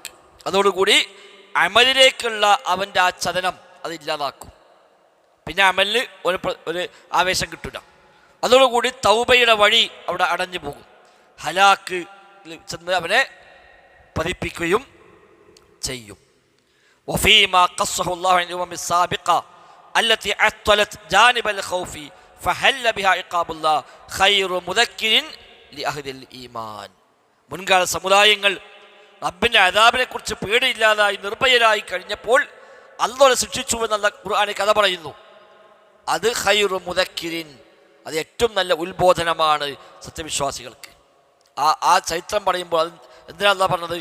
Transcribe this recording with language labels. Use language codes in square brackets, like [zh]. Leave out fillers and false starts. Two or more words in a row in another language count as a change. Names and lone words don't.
[ml] അതോടുകൂടി അമലിലേക്കുള്ള അവൻ്റെ ആ ചലനം അതില്ലാതാക്കും. പിന്നെ അമലിന് ഒരു ആവേശം കിട്ടില്ല. അതോടുകൂടി തൗബയുടെ വഴി അവിടെ അടഞ്ഞു പോകും, ഹലാക്ക് ചെന്ന് അവനെ പതിപ്പിക്കുകയും ചെയ്യും. [ar] وفيما قصه الله عن الأمم السابقة التي عطلت جانب الخوف فهل بها عقاب الله خير مذكر لأهل الإيمان. [ml] മുൻകാല സമുദായങ്ങൾ റബ്ബിൻ്റെ അദാബിനെ കുറിച്ച് പേടിയില്ലാതായി നിർഭയരായി കഴിഞ്ഞപ്പോൾ അല്ലാഹു ശിക്ഷിച്ചു എന്നുള്ള ഖുർആനിൽ കഥ പറയുന്നു. അത് [ar] خير مذكر, [ml] അത് ഏറ്റവും നല്ല ഉത്ബോധനമാണ് സത്യവിശ്വാസികൾക്ക്. ആ ചരിത്രം പറയുമ്പോൾ അത് എന്തിനാ അല്ലാഹു പറഞ്ഞത്?